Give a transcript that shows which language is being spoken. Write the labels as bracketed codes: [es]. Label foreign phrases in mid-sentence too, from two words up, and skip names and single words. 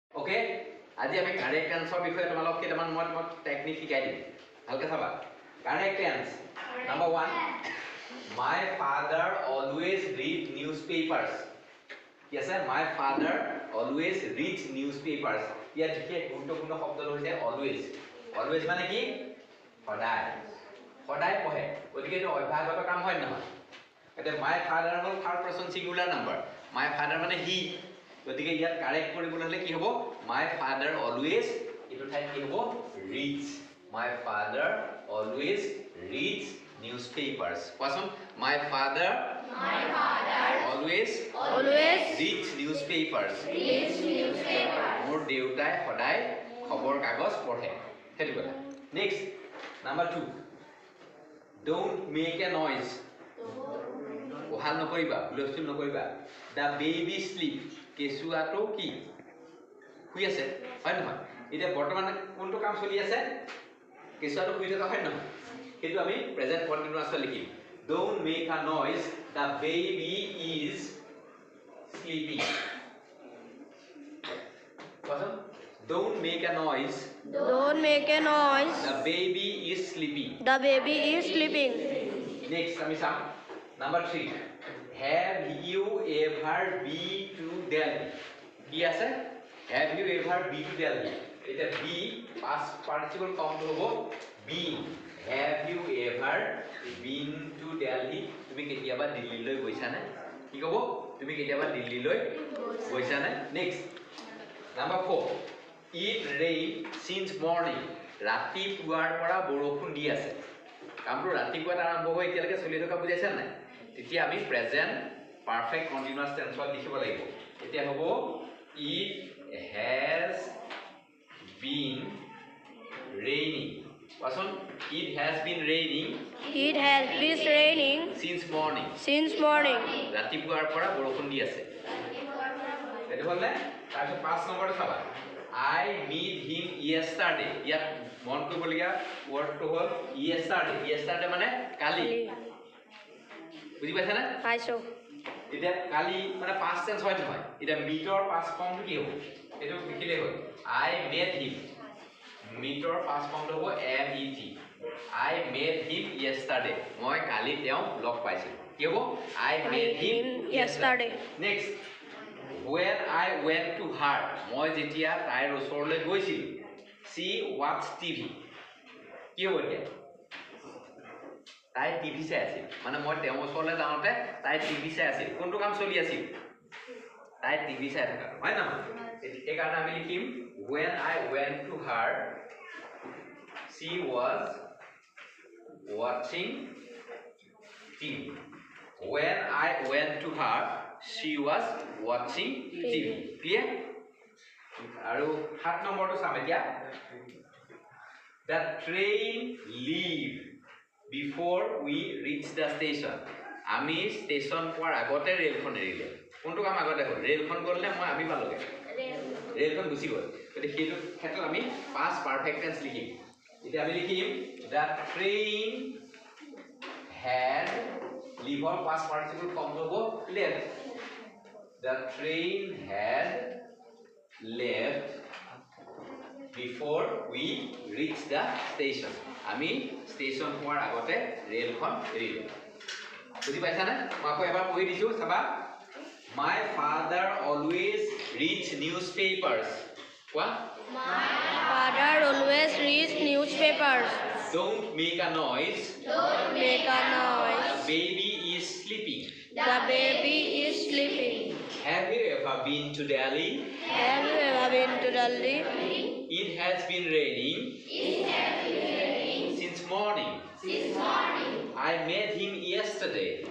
[as] ওকে আজি আমি [en] correct answer [as] বিষয়ে তোমালোক কেইটামান মই টেকনিক শিকাই দিম ভালকে চাবা [en] correct answer number [as] 1 [en] my father always read newspapers [as] কি আছে [en] my father always reads newspapers [as] ইয়াত কি গুৰুত্বপূৰ্ণ শব্দ হৈছে always মানে কি সদায় পঢ়ে গতিকে এইটো অভ্যাসগত কাম হয় নহয় এটা [en] my father [as] হ'ল [en] third person singular number my father [as] মানে হি গতিকে ইয়াত কারেক্ট কৰিবলৈ হলে কি হ'ব [en] my father always [as] এটো ঠাইত কি হ'ব [en] reads my father always reads newspapers কোৱাচোন my father always reads newspapers [as] মোৰ দেউতাই সদায় খবৰ কাগজ পঢ়ে হেতু কথা [en] next number [as] 2 don't [en] make a noise [as] ওহাল নকৰিবা হুলস্থুল নকৰিবা [en] the baby sleep [as] কেসুৱাটো কি শুই আছে হয় নহয় এতিয়া বৰ্তমান কোনটো কাম চলি আছে কেসুৱাটো শুই থকা হয় নহয় কিন্তু আমি [en] present continuously [as] লিখিম [en] don't make a noise the baby is sleeping [as] কোৱাচোন [en] don't make a noise the baby is sleeping next [as] আমি চাম [en] number 3 have you ever been to Delhi [as] কি আছে [en] have you ever been to Delhi এটা be past participle form হ'ব been have you ever been to Delhi [as] তুমি কেতিয়াবা দিল্লীলৈ গৈছা নে কি কব তুমি কেতিয়াবা দিল্লীলৈ গৈছা নে [en] next number 4 it rain since morning [as] ৰাতিপুৱাৰ পৰা বৰষুণ দি আছে কামটো ৰাতিপুৱা আৰম্ভ হৈ এতিয়ালৈকে চলি থকা বুজাইছা নাই তেতিয়া আমি [en] present perfect continuous tenseত [as] লিখিব লাগিব এতিয়া হ'ব [en] it has been raining [as] কোৱাচোন [en] it has been raining since morning [as] ৰাতিপুৱাৰ পৰা বৰষুণ দি আছে এটো হ'লে তাৰপিছত 5 নম্বৰটো চাবা [en] I meet him yesterday [as] ইয়াত মন কৰিবলগীয়া ওয়ার্ডটো হ'ল yesterday মানে কালি বুজি পাইছা না পাইছো এটা কালি মানে [en] past tense [as] হয় নহয় এটা meetৰ [en] past form [as] কি হ'ব এটো লিখিলে হ'ল [en] I met him [as] meetৰ [en] past form [as] হ'ব [en] met I met him yesterday [as] মই কালি তেওঁ লগ পাইছিলো কি হ'ব [en] I met him yesterday next when I went to her [as] মই যেতিয়া তাইৰ ওচৰলৈ গৈছিলো [en] she watched TV [as] কি হ'ব এতিয়া তাই টিভি চাই আছিল মানে মই তেওঁৰ ওচৰলৈ যাওঁতে তাই টিভি চাই আছিল কোনটো কাম চলি আছিল তাই টিভি চাই থকা হয় না এই কাৰণে আমি লিখিম [en] when I went to her she was watching TV when I went to her she was watching TV clear [as] আৰু 7 নম্বৰটো চাম এতিয়া [en] the train leave before we reach the station [as] আমি স্টেশন পোৱাৰ আগতে ৰেলখন এৰিলে কোনটো কাম আগতে হ'ল ৰেলখন গ'লে মই আমি পালোগে ৰেলখন গুচি গ'ল গতিকে সেইটো ক্ষেত্ৰত আমি [en] past perfect tense [as] লিখিম এতিয়া আমি লিখিম [en] the train had leave or past participle form হ'ব left the train had left before we reach the station [as] আমি স্টেশন পোৱাৰ আগতে ৰেলখন এৰিলো বুজি পাইছা না মই আকৌ এবাৰ পঢ়ি দিছো চাবা [en] my father always reads newspapers what my father always reads newspapers don't make a noise the baby is sleeping have you ever been to Delhi it has been raining since morning I met him yesterday